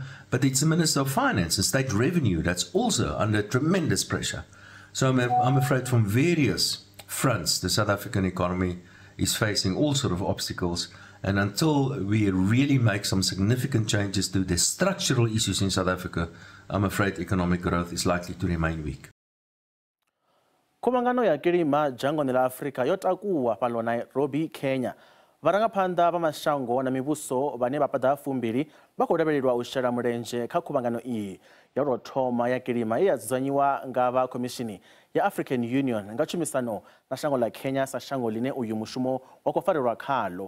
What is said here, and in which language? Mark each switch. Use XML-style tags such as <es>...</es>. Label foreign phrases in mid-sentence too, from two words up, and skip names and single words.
<en>But it's the Minister of Finance and State Revenue that's also under tremendous pressure. So I'm afraid from various fronts, the South African economy is facing all sort of obstacles. And until we really make some significant changes to the structural issues in South Africa, I'm afraid economic growth is likely to remain weak.</en> <ve>Khuvhangano ya kilima dzhangoni ḽa Afrika yo takuwa fhano Nairobi, Kenya. Vharangaphanḓa vha mashango na mivhuso vhane vha paḓa 2 vha khou lavhelelwa u shela mulenzhe kha khuvhangano iyi ya u thoma ya kilima ye ya dzudzanyiwa nga vha Khomishini ya African Union nga tshumisano na shango ḽa Kenya sa shango ḽine uyu mushumo wa khou farelwa khaḽo.</ve>